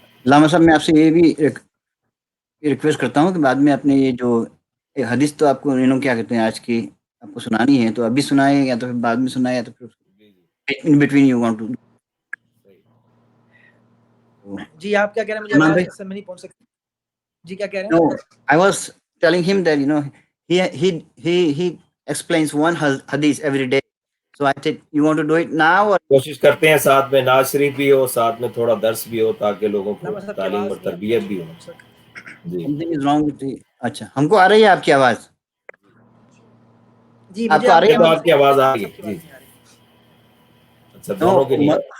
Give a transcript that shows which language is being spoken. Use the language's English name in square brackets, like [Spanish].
[Urdu] علامہ صاحب میں آپ سے یہ بھی ریکویسٹ کرتا ہوں کہ بعد میں اپنے یہ جو حدیث تو آپ کو کیا کہتے ہیں آج کی آپ کو سنانی ہے تو ابھی سنائیں یا تو پھر بعد میں سنائیں یا تو پھر [English] in between you want to [Urdu] جی آپ کیا کہہ رہے ہیں مجھے آواز سے میں نہیں پہنچ سکتا جی کیا کہہ رہے ہیں [English] I was telling him that he explains one hadith every day so I said you want to do it now or [Urdu] کوشش کرتے ہیں ساتھ میں ناز شریف بھی ہو ساتھ میں تھوڑا درس بھی ہو تاکہ لوگوں کو تعلیم اور تربیت بھی ہو جی [English] something is wrong with the [Urdu] اچھا ہم کو آ رہی ہے آپ کی آواز جی آپ کو آ رہی ہے آپ کی آواز آ رہی ہے جی اچھا دونوں کے لیے